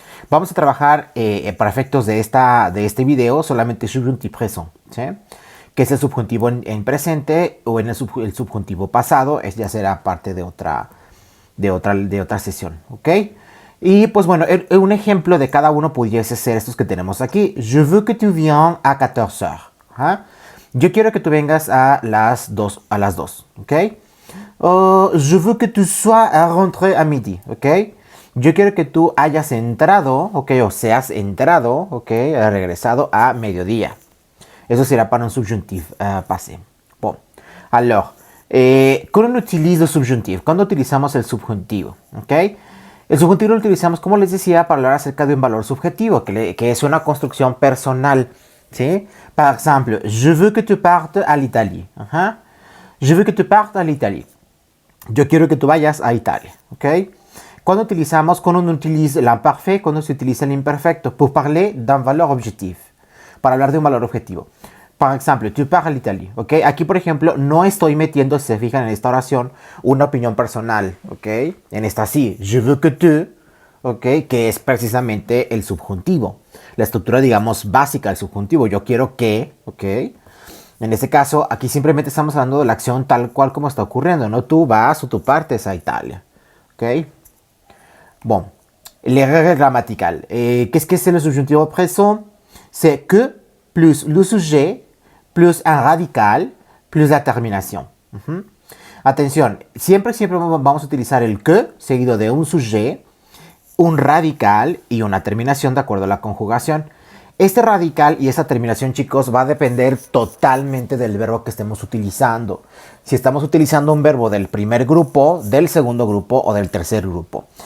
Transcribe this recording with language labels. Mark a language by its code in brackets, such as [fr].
[es] Vamos a trabajar para efectos de este video solamente subjuntivo présent, ¿sí? Que es el subjuntivo en presente o en el subjuntivo pasado, ya será parte de otra sesión, ¿ok? Y pues bueno, un ejemplo de cada uno pudiese ser estos que tenemos aquí. [fr] Je veux que tu viennes à 14 heures. ¿Ah? [es] Yo quiero que tú vengas a las 2, ¿ok? [fr] Je veux que tu sois rentré à midi, ¿ok? [es] Yo quiero que tú hayas entrado, ¿ok? O seas entrado, ¿ok? Regresado a mediodía. Eso será para un subjuntif passé. Bon. Alors, ¿cómo utilizo el subjuntivo? ¿Cuándo utilizamos el subjuntivo? ¿Ok? El subjuntivo lo utilizamos, como les decía, para hablar acerca de un valor subjetivo, que es una construcción personal, ¿sí? [fr] Par exemple, je veux que tu partes à l'Italie. Je veux que tu partes à l'Italie. [es] Yo quiero que tú vayas a Italia, ¿ok? Cuando utilizamos, cuando uno utiliza l'imparfait, cuando se utiliza el imperfecto, pour parler d'un valeur objectif, para hablar de un valor objetivo. [fr] Par exemple, tu pars à l'Italie, ¿ok? [es] Aquí, por ejemplo, no estoy metiendo, si se fijan en esta oración, una opinión personal, ¿ok? En esta sí, je veux que tu, ¿ok? Que es precisamente el subjuntivo. La estructura, digamos, básica del subjuntivo. Yo quiero que, ¿ok? En este caso, aquí simplemente estamos hablando de la acción tal cual como está ocurriendo, ¿no? Tú vas o tú partes a Italia, ¿ok? [fr] Bon, les règles grammaticales. Qu'est-ce que c'est le subjonctif présent? C'est que plus le sujet plus un radical, plus la terminación. [es] Atención, siempre vamos a utilizar el que seguido de un sujet, un radical y una terminación de acuerdo a la conjugación. Este radical y esta terminación, chicos, va a depender totalmente del verbo que estemos utilizando. Si estamos utilizando un verbo del primer grupo, del segundo grupo o del tercer grupo.